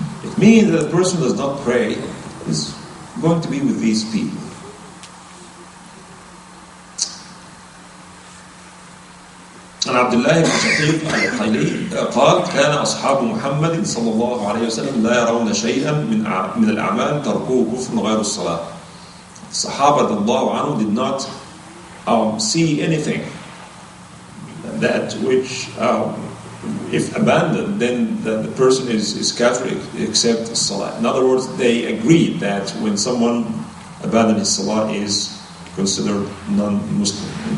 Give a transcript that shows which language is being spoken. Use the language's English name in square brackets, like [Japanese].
[English] It means that a person who does not pray is going to be with these people. [Arabic] عن عبد الله بن شقيق القيلي قال كان أصحاب محمد صلى الله عليه وسلم لا يرون شيئا من الأعمال تركوه كفر غير الصلاة. [English] Sahaba radiallahu anhu did not see anything that which if abandoned, then the person is kafir except salah. In other words, they agreed that when someone abandons his salah is considered non-Muslim.